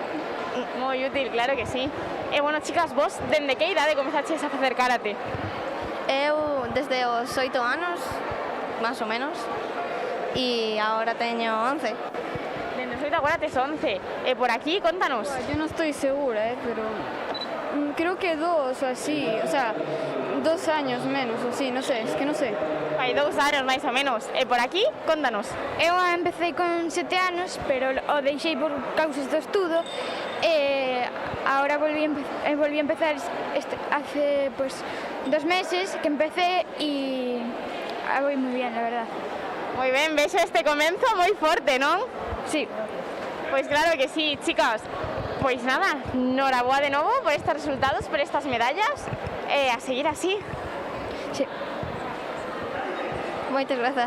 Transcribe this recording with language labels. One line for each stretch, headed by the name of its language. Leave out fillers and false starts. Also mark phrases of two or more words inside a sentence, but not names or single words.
Galician: Moi útil, claro que sí. E bueno, chicas, vos dende que idade comezaches a facer karate? Eu desde os 8 anos, máis ou menos, e agora teño 11. Dende os 8 agora tes 11. E por aquí, contanos.
Spanish: Yo no estoy segura, pero creo que 2 o así, o sea, 2 años menos o así, no sé, es que no sé.
Galician: Hai 2 anos máis ou menos. E por aquí, contanos. Eu empecé con 7 anos, pero o deixei por causas do estudo
Spanish: e ahora volví a empezar hace pues 2 meses que empecé y voy muy bien, la verdad.
Galician: Moi ben, vexo este comenzo moi forte, non?
Spanish: Sí.
Galician: Pois claro que sí, chicas. Pois nada, noraboa de novo por estes resultados, por estas medallas, e a seguir así. Sí. Moitas grazas.